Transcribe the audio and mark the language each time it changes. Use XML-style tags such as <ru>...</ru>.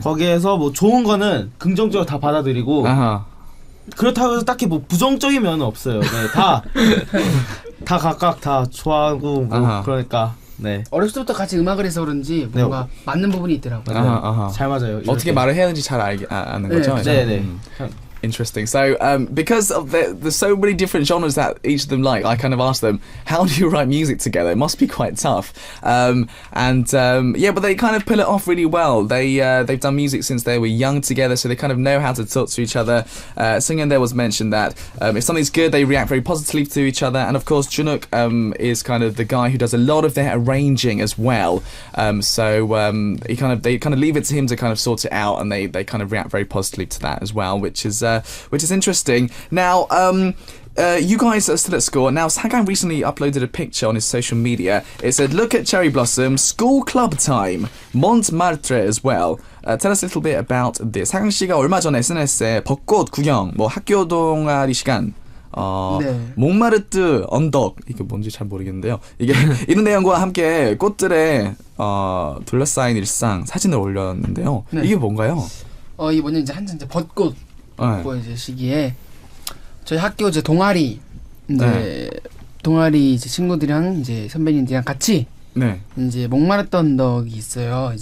<ko>거기에서 뭐 좋은 거는 긍정적으로 다 받아들이고 그렇다고 해서 딱히 뭐 부정적인 면은 없어요. 네, 다 각각 다 좋아하고 뭐 그러니까. 네. 어렸을 때부터 같이 음악을 해서 그런지 뭔가 맞는 부분이 있더라고요. 잘 맞아요. 어떻게 말을 해야 하는지 잘 아는 거죠? 네.</ko> <en>Interesting. So, because of there's so many different genres that each of them like, I kind of asked them, how do you write music together? It must be quite tough. But they kind of pull it off really well. They've done music since they were young together, so they kind of know how to talk to each other. Singing there was mentioned that if something's good, they react very positively to each other. And of course, Junuk is kind of the guy who does a lot of their arranging as well. They kind of leave it to him to kind of sort it out, and they kind of react very positively to that as well, which is interesting. Now, you guys are still at school. Now, Sagan recently uploaded a picture on his social media. It said, "Look at Cherry Blossom, school club time, Montmartre as well." Tell us a little bit about this.</en> <ko>사강 씨가 얼마 전에 SNS에 벚꽃 구경, 뭐 학교 동아리 시간, 몽마르트 언덕, 이게 뭔지 잘 모르겠는데요. 이게 이런 내용과 함께 꽃들의 둘러싸인 일상 사진을 올렸는데요. 이게 뭔가요? 이게 뭐냐, 이제 한창 이제 벚꽃 이제 시기에 저희 학교 이제 동아리 이제 친구들이랑 이제 선배님들이랑 같이 이제 몽마르트 언덕이 있어요.</ko>